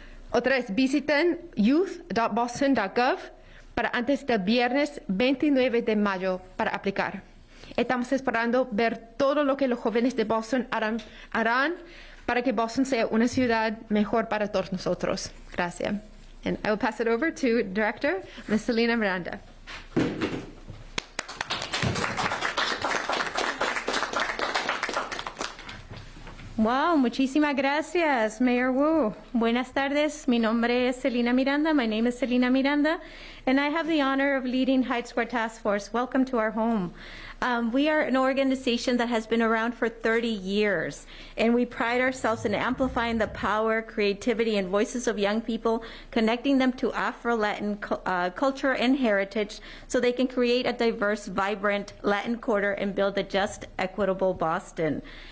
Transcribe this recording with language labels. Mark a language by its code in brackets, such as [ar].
[es] Otra vez, visiten youth.boston.gov para antes del viernes 29 de mayo para aplicar. Estamos esperando ver todo lo que los jóvenes de Boston harán para que Boston sea una ciudad mejor para todos nosotros. Gracias. [en] And I will pass it over to Director Ms. Selena Miranda. [es] Wow, muchísimas gracias, Mayor Wu. Buenas tardes. Mi nombre es Selena Miranda. [en] My name is Selena Miranda, and I have the honor of leading Hyde Square Task Force. Welcome to our home. We are an organization that has been around for 30 years, and we pride ourselves in amplifying the power, creativity, and voices of young people, connecting them to Afro-Latin culture and heritage so they can create a diverse, vibrant Latin quarter and build a just, equitable Boston.